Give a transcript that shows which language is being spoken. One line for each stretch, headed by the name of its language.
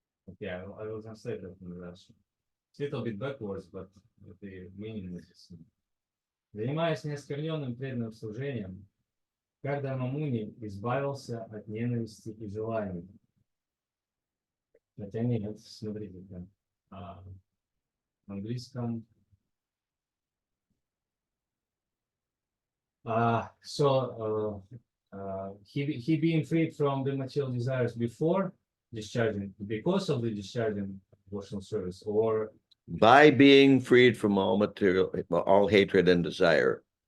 English: Okay, I will translate that in Russian. It's a little bit backwards, but the meaning is the same.
Russian: Занимаясь неоскверненным преданным служением, Гардама Муни избавился от ненависти и желаний. Хотя нет, смотрите, в английском.
English: He being freed from the material desires before discharging, because of the discharging devotional service, or By being freed from all material, all hatred and desire.